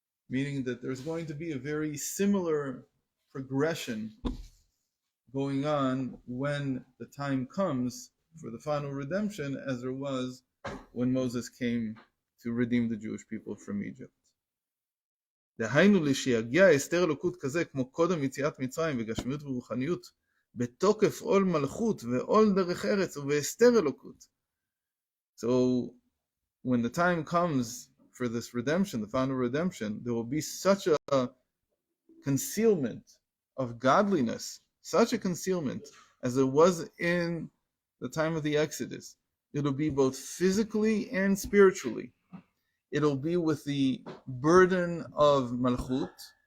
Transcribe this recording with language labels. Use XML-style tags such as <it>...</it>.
<en>Meaning that there's going to be a very similar progression going on when the time comes for the final redemption as there was when Moses came to redeem the Jewish people from Egypt.</en> <he>דהיינו לשיגיע הסתר אלוקות כזה כמו קודם יציאת מצרים וגשמיות ורוחניות בתוקף עול מלכות ועול דרך ארץ ובהסתר אלוקות.</he> <en>So when the time comes for this redemption, the final redemption, there will be such a concealment of godliness, such a concealment as there was in the time of the Exodus. It'll be both physically and spiritually. It'll be with the burden of malchut.</en>